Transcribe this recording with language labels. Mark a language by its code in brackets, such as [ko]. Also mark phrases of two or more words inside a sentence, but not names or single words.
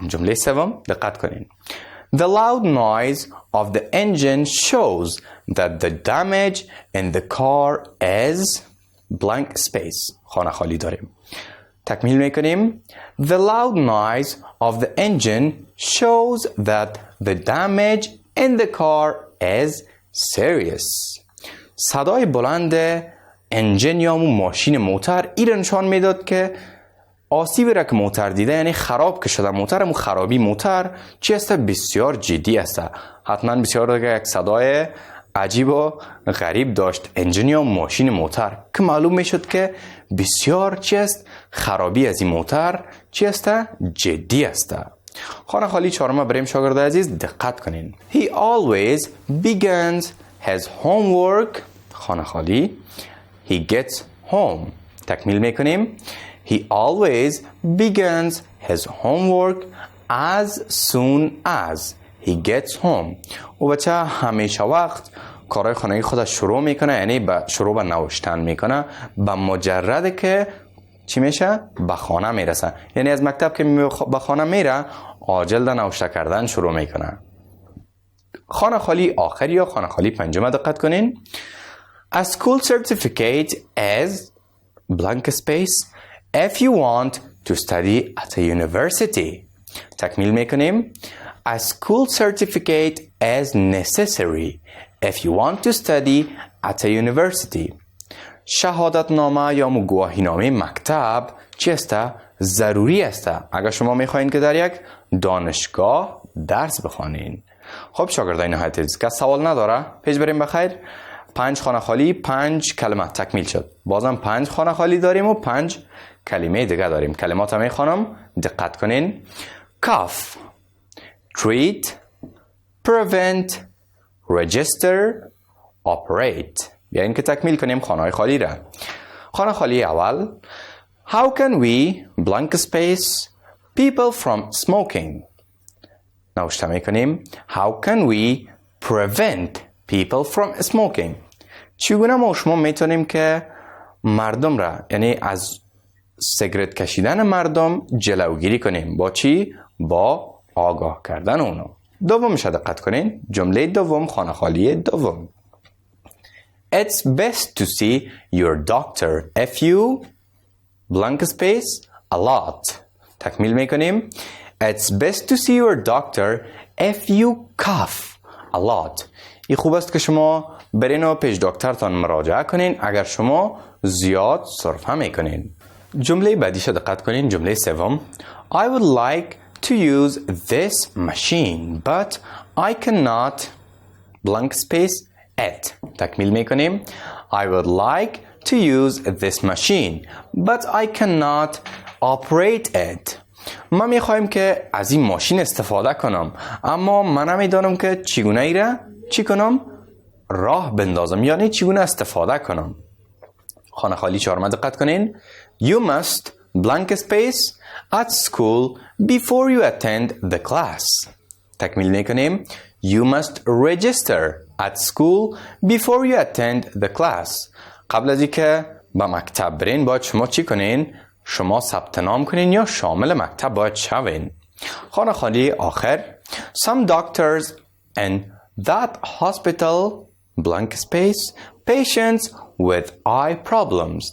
[fa] جمله سوم دقت کنین. [en] The loud noise of the engine shows that the damage in the car is blank space. [fa] خانه خالی داریم. تکمیل میکنیم. [en] The loud noise of the engine shows that the damage in the car is serious. [fa] صدای بلند انجین یا ماشین موتر این نشان میداد که آسیبی را که موتر دیده، یعنی خراب که شده موتر، خرابی موتر چی است؟ بسیار جدی است. حتما بسیار دیگه یک صدای عجیب و غریب داشت انجین یا ماشین موتر که معلوم میشد که بسیار چی است؟ خرابی از این موتر چی است؟ جدی است. خانه خالی چهارم بریم شاگرد عزیز دقت کنین. [en] He always begins his homework. [fa] خانه خالی [en] he gets home. [fa] تکمیل میکنیم. [en] He always begins his homework as soon as he gets home. [fa] و بچه همیشه وقت کارهای خانگی خودش شروع میکنه، یعنی شروع به نوشتن میکنه به مجرد که چی میشه؟ به خانه میرسه. یعنی از مکتب که به خانه میره عاجل ده نوشته کردن شروع میکنه. خانه خالی آخری یا خانه خالی پنجم دقت کنین. [en] A school certificate is blank space if you want to study at a university. [fa] تکمیل میکنیم. [en] A school certificate is necessary if you want to study at a university. [fa] شهادت نامه یا گواهی نامه مکتب چی است؟ ضروری است اگر شما میخواین که در یک دانشگاه درس بخوانین. خب شاگردان نهایت عزیز که سوال نداره پیش بریم بخیر. 5 خانه خالی 5 کلمه تکمیل شد. بازم 5 خانه خالی داریم و 5 کلمه دیگه داریم. کلمات هم میخوانم دقت کنین. [en] cough, treat, prevent, register, operate. [fa] بیاین که تکمیل کنیم خانه خالی را. خانه خالی اول. [en] How can we blank space people from smoking. [fa] نوشته میکنیم. [en] How can we prevent people from smoking. [fa] چگونه ما شما میتونیم که مردم را، یعنی از سیگرت کشیدن مردم جلوگیری کنیم؟ با چی؟ با آگاه کردن اونو. دومش دقت کنین. جمله دوم، خانه خالی دوم. [en] It's best to see your doctor if you blank space a lot. [fa] تکمیل میکنیم. [en] It's best to see your doctor if you cough a lot. [fa] این خوب است که شما برین و پیش دکترتان مراجعه کنین اگر شما زیاد سرفه میکنین. جمله بعدیش دقت کنین. جمله سوم. [en] I would like to use this machine but I cannot blank space it. [fa] تکمیل میکنیم. [en] I would like to use this machine but I cannot operate it. [fa] ما میخوایم که از این ماشین استفاده کنم اما من نمیدانم که چگونه ایره چی کنم راه بندازم، یعنی چگونه استفاده کنم. خانه خالی چهارم دقت کنین. [en] You must blank space at school before you attend the class. [fa] تکمیل میکنیم. [en] You must register at school before you attend the class. [fa] قبل از اینکه به مکتب برین باید شما چی کنین؟ شما ثبت نام کنین یا شامل مکتب باید شوین. خانه خالی آخر. [en] Some doctors in that hospital blank space patients with eye problems.